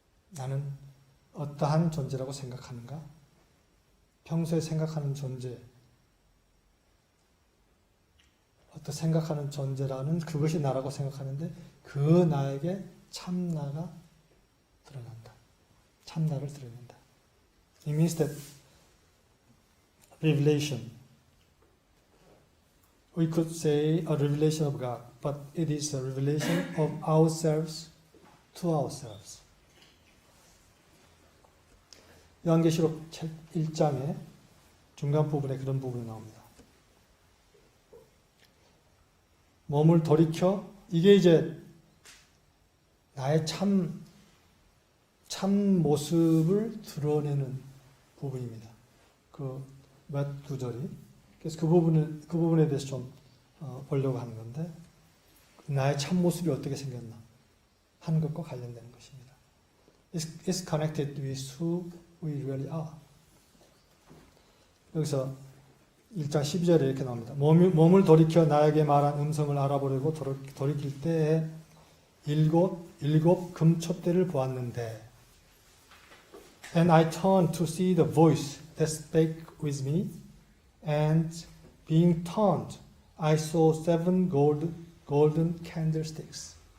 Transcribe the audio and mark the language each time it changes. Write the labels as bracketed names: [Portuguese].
[Korean] 나는 어떠한 존재라고 생각하는가? 평소에 생각하는 존재, 생각하는 존재라는 그것이 나라고 생각하는데 그 나에게 참나가 드러난다. 참나를 드러낸다. [English] It means that revelation, we could say a revelation of God, but it is a revelation of ourselves to ourselves. [Korean] 요한계시록 1장의 중간 부분에 그런 부분이 나옵니다. 몸을 돌이켜, 이게 이제 나의 참 모습을 드러내는 부분입니다. 그 몇 구절이. 그래서 그 부분에 대해서 좀 보려고 하는 건데, 나의 참 모습이 어떻게 생겼나 하는 것과 관련되는 것입니다. [English] It's connected with who we really are. [Korean] 여기서 1장 12절에 이렇게 나옵니다. 몸을 돌이켜 나에게 말한 음성을 알아보려고 돌이킬 때에 일곱 금촛대를 보았는데, [English] And I turned to see the voice that spake with me, and being turned, I saw 7 golden candlesticks.